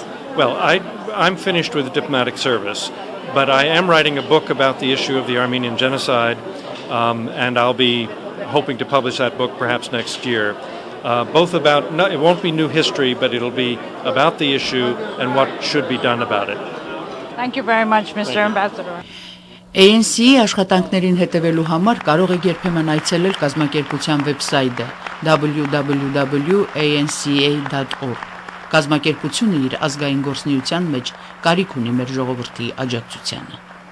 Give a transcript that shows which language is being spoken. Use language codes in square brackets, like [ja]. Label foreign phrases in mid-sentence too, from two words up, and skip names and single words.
[en] Well, I'm finished with the diplomatic service, but I am writing a book about the issue of the Armenian genocide, and I'll be hoping to publish that book perhaps next year. Both about, it won't be new history, but it'll be about the issue and what should be done about it. Thank you very much, Mr. Ambassador. [hy] ANC-ի աշխատանքներին հետևելու համար կարող եք երբեմն այցելել կազմակերպության վեբսայթը www.anca.org։ Կազմակերպությունը իր ազգային գործունեության մեջ կարիք ունի մեր ժողովրդի աջակցությանը։